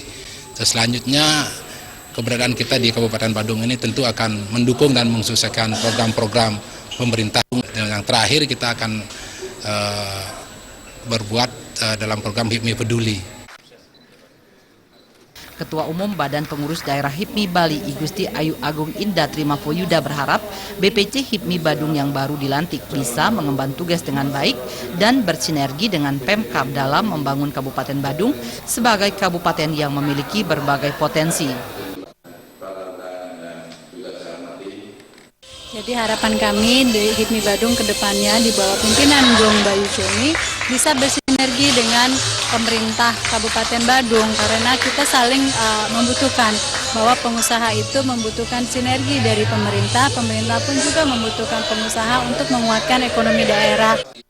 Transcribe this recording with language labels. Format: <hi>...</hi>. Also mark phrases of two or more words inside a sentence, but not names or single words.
<id>Terus selanjutnya keberadaan kita di Kabupaten Badung ini tentu akan mendukung dan mensukseskan program-program pemerintah. Dan yang terakhir kita akan berbuat dalam program HIPMI Peduli. Ketua Umum Badan Pengurus Daerah HIPMI Bali, I Gusti Ayu Agung Indah Trimafoyuda berharap BPC HIPMI Badung yang baru dilantik bisa mengemban tugas dengan baik dan bersinergi dengan Pemkab dalam membangun Kabupaten Badung sebagai kabupaten yang memiliki berbagai potensi. Jadi harapan kami di HIPMI Badung ke depannya di bawah pimpinan Gong Bayu Joni bisa bersinergi dengan pemerintah Kabupaten Badung, karena kita saling membutuhkan, bahwa pengusaha itu membutuhkan sinergi dari pemerintah, pemerintah pun juga membutuhkan pengusaha untuk menguatkan ekonomi daerah.</id>